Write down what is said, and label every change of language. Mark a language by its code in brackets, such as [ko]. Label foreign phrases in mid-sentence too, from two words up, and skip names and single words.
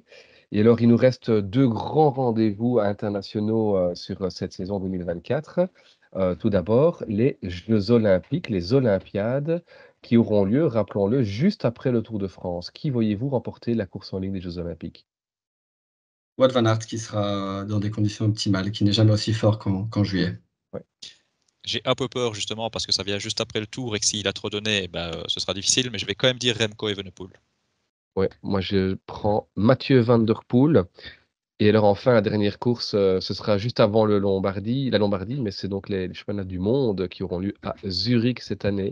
[fr] Et alors, il nous reste 2 grands rendez-vous internationaux, sur, cette saison 2024. Tout d'abord, les Jeux olympiques, les Olympiades qui auront lieu, rappelons-le, juste après le Tour de France. Qui voyez-vous remporter la course en ligne des Jeux olympiques? Wout van Aert qui sera dans des conditions optimales, qui n'est jamais aussi fort qu'en juillet. Ouais. J'ai un peu peur justement parce que ça vient juste après le Tour et que s'il a trop donné, ce sera difficile, mais je vais quand même dire Remco Evenepoel. Ouais, moi je prends Mathieu Van Der Poel. Et alors enfin, la dernière course, ce sera juste avant la Lombardie, mais c'est donc les championnats du monde qui auront lieu à Zurich cette année.